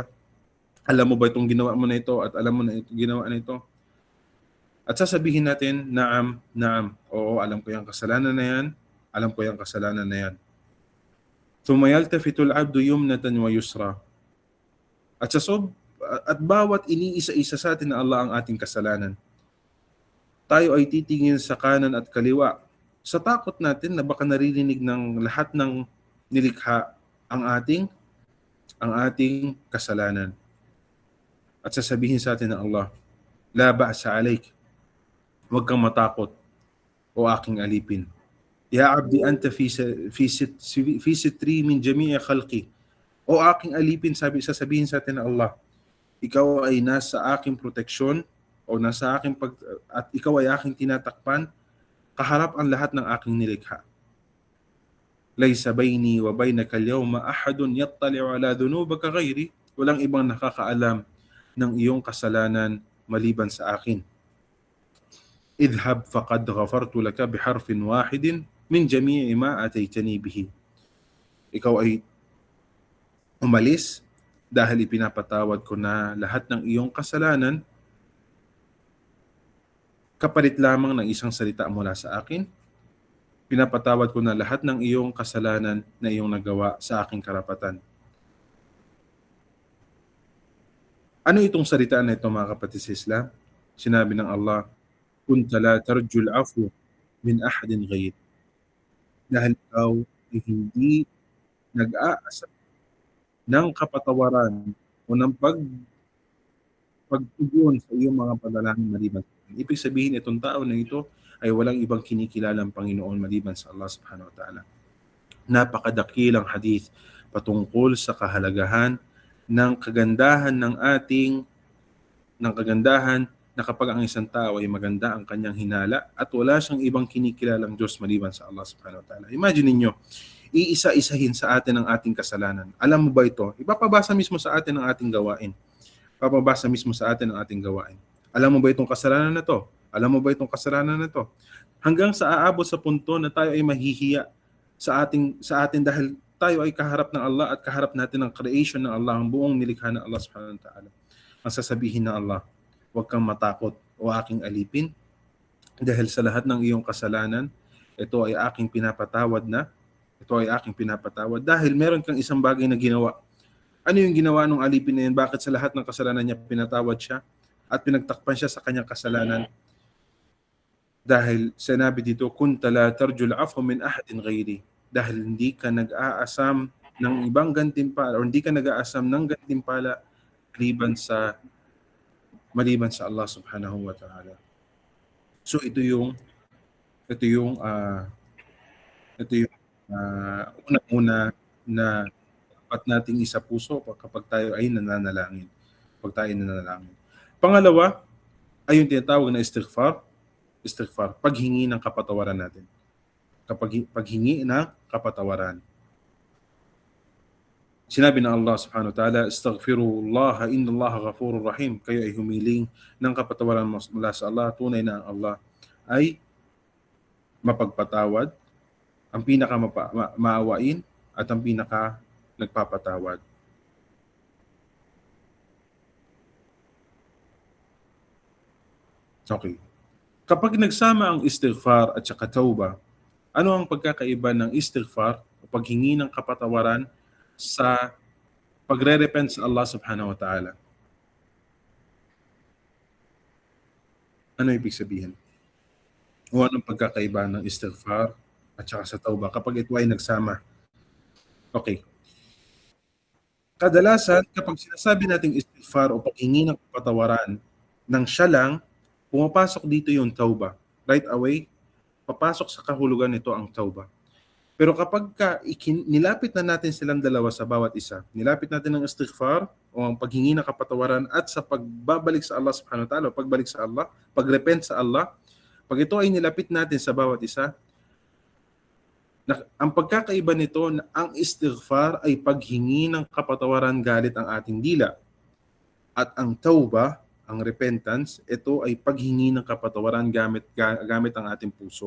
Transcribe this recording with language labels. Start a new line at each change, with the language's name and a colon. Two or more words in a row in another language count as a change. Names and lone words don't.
Filipino: Alam mo ba itong ginawa mo na ito? At alam mo na itong ginawa na ito? At sasabihin natin, na'am. Oo, alam ko yung kasalanan na yan. Alam ko yung kasalanan na yan.
Arabic: ثم يلتفت العبد يمنة ويسرة.
Filipino: At bawat iniisa-isa sa atin na Allah ang ating kasalanan, tayo ay titingin sa kanan at kaliwa sa takot natin na baka naririnig ng lahat ng nilikha ang ating kasalanan. At sasabihin sa atin ng Allah,
Arabic: لا بأس عليك,
Filipino: huwag kang matakot, o aking alipin.
Arabic: يا عبدي أنت في ستري من جميع خلقي.
Filipino: O aking alipin, sasabihin sa atin ng Allah, ikaw ay nasa aking proteksyon o nasa aking at ikaw ay aking tinatakpan kaharap ang lahat ng aking nilikha.
Arabic: ليس بيني وبينك اليوم أحد يطلع على ذنوبك غيري.
Filipino: Walang ibang nakakaalam ng iyong kasalanan maliban sa akin.
Arabic: اذهب فقد غفرت لك بحرف واحد من جميع ما أتيتني به.
Filipino: Ikaw ay umalis dahil ipinapatawad ko na lahat ng iyong kasalanan kapalit lamang ng isang salita mula sa akin. Pinapatawad ko na lahat ng iyong kasalanan na iyong nagawa sa aking karapatan. Ano itong salita na ito, mga kapatid sa Islam? Sinabi ng Allah,
Arabic: كنت لا ترجو العفو من أحد غير.
Filipino: Dahil ikaw ay hindi nag-aasa ng kapatawaran o ng pagtugon sa iyong mga panalangin maliban. Ibig sabihin, itong tao na ito ay walang ibang kinikilalang Panginoon maliban sa Allah
Arabic: سبحانه وتعالى.
Filipino: Napakadakilang hadith patungkol sa kahalagahan ng kagandahan na kapag ang isang tao ay maganda ang kanyang hinala at wala siyang ibang kinikilalang Diyos maliban sa Allah
Arabic: سبحانه وتعالى.
Filipino: Imagine niyo, iisa-isahin sa atin ang ating kasalanan. Alam mo ba ito? Ipapabasa mismo sa atin ang ating gawain. Papabasa mismo sa atin ang ating gawain. Alam mo ba itong kasalanan na to? Alam mo ba itong kasalanan na to? Hanggang sa aabot sa punto na tayo ay mahihiya sa atin dahil tayo ay kaharap ng Allah at kaharap natin ang creation ng Allah, ang buong nilikha ng Allah
Arabic: سبحانه وتعالى.
Filipino: Ang sasabihin ng Allah, huwag kang matakot o aking alipin dahil sa lahat ng iyong kasalanan, ito ay aking pinapatawad na. Ito ay aking pinapatawad dahil meron kang isang bagay na ginawa. Ano yung ginawa ng alipin na yun? Bakit sa lahat ng kasalanan niya pinatawad siya at pinagtakpan siya sa kanyang kasalanan? Dahil sinabi dito,
Arabic: كنت لا ترجو العفو من أحد غيري.
Filipino: Dahil hindi ka nag-aasam ng ibang gantimpala o hindi ka nag-aasam ng gantimpala maliban sa Allah
Arabic: سبحانه وتعالى.
Filipino: So ito yung unang-una na dapat nating isa puso kapag tayo ay nananalangin. Pangalawa ay yung tinatawag na istighfar, paghingi ng kapatawaran natin. Paghingi ng kapatawaran. Sinabi ng Allah
Arabic: سبحانه وتعالى, أستغفر الله إن الله غفور رحيم.
Filipino: Kayo ay humiling ng kapatawaran mula sa Allah. Tunay na ang Allah ay mapagpatawad, ang pinaka maawain at ang pinaka nagpapatawad. Okay. Kapag nagsama ang istighfar at saka tauba, ano ang pagkakaiba ng istighfar o paghingi ng kapatawaran sa pagre-repent sa Allah
Arabic: سبحانه وتعالى?
Filipino: Ano ibig sabihin? O anong pagkakaiba ng istighfar at saka sa tauba kapag ito ay nagsama? Okay. Kadalasan, kapag sinasabi nating istighfar o paghingi ng kapatawaran ng siya lang, pumapasok dito yung tauba.
English: Right away,
Filipino: papasok sa kahulugan nito ang tauba. Pero kapag nilapit na natin silang dalawa sa bawat isa, nilapit natin ang istighfar o ang paghingi ng kapatawaran at sa pagbabalik sa Allah
Arabic: سبحانه وتعالى,
Filipino: pagbalik sa Allah, pagrepent sa Allah, pag ito ay nilapit natin sa bawat isa, ang pagkakaiba nito na ang istighfar ay paghingi ng kapatawaran galit ang ating dila. At ang tauba, ang repentance, ito ay paghingi ng kapatawaran gamit ang ating puso.